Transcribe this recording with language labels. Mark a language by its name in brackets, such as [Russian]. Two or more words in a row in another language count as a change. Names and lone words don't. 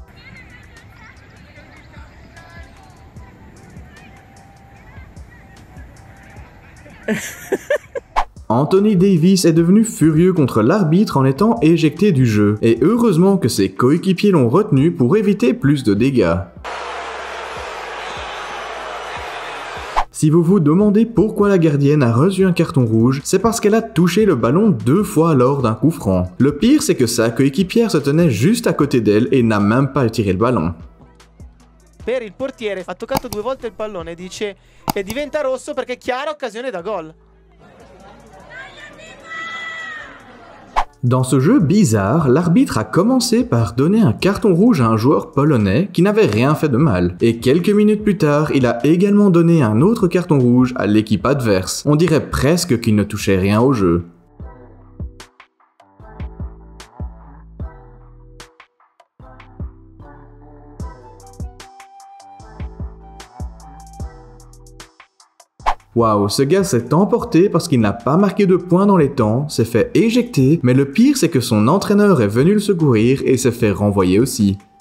[French] Anthony Davis est devenu furieux contre l'arbitre en étant éjecté du jeu, et heureusement que ses coéquipiers l'ont retenu pour éviter plus de dégâts. Si vous vous demandez pourquoi la gardienne a reçu un carton rouge, c'est parce qu'elle a touché le ballon 2 fois lors d'un coup franc. Le pire, c'est que sa coéquipière se tenait juste à côté d'elle et n'a même pas tiré le ballon. [Italian] Per il portiere ha toccato 2 volte il pallone, dice che diventa rosso perché chiara occasione da gol. [French] Dans ce jeu bizarre, l'arbitre a commencé par donner un carton rouge à un joueur polonais qui n'avait rien fait de mal. Et quelques minutes plus tard, il a également donné un autre carton rouge à l'équipe adverse. On dirait presque qu'il ne touchait rien au jeu. Waouh, ce gars s'est emporté parce qu'il n'a pas marqué de points dans les temps, s'est fait éjecter, mais le pire c'est que son entraîneur est venu le secourir et s'est fait renvoyer aussi.